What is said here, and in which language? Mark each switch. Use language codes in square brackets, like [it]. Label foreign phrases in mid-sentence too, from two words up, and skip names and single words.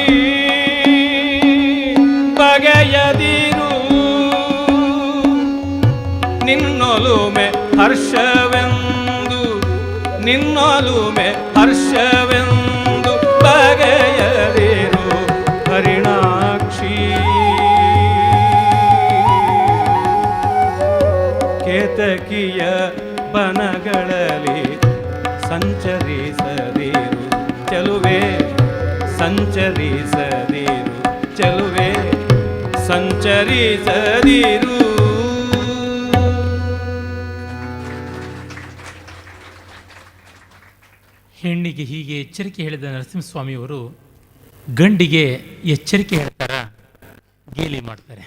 [kn] ಬಗೆಯದಿರು ನಿನ್ನೊಲುಮೆ ಹರ್ಷವೆಂದು ನಿನ್ನೊಲುಮೆ ಹರ್ಷವೆಂದು ಬಗೆಯದಿರು ಹರಿಣಾಕ್ಷಿ ಕೇತಕಿಯ ಬನಗಳಲ್ಲಿ ಸಂಚರಿಸದಿರು ಚಲುವೆ ಸಂಚರಿಸದಿರು ಚಲುವೆ ಸಂಚರಿಸದಿರು ಹೆಣ್ಣಿಗೆ ಹೀಗೆ ಎಚ್ಚರಿಕೆ ಹೇಳಿದ ನರಸಿಂಹಸ್ವಾಮಿಯವರು ಗಂಡಿಗೆ ಎಚ್ಚರಿಕೆ ಹೇಳ್ತಾರ ಗೇಲಿ ಮಾಡ್ತಾರೆ.